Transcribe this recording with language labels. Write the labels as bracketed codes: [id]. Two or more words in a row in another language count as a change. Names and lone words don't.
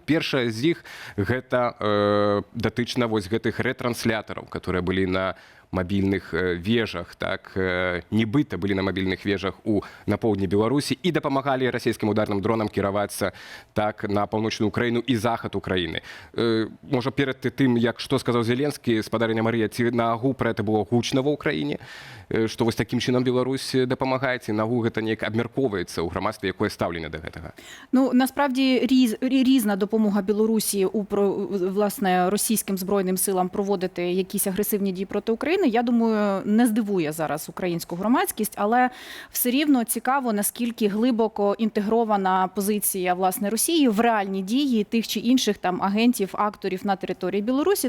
[be] Першая з іх гэта датычна вось гэтых рэтранслятораў, которые былі на мабільных вежах, так, нібыта былі на мабільных вежах на поўдні Беларусі і дапамагалі расійскім ударным дронам кіравацца так на паўночную Украіну і захад Украіны. Можа, перад тым, як што сказаў Зеленскі, спадарыня Марія, ці нагу пра гэта было гучна ва Ўкраіне, што вось такім чынам Беларусь дапамагае, ці нагу гэта неяк абмяркоўваецца ў грамадстве, якое стаўленне да гэтага? [uk] Ну, насправді, різна допомога Білорусі власне, російським збройним силам проводити якісь агресивні дії проти України, я думаю, не здивує зараз українську громадськість, але все рівно цікаво, наскільки глибоко інтегрована позиція, власне, Росії в реальні дії тих чи інших там агентів, акторів на території Білорусі.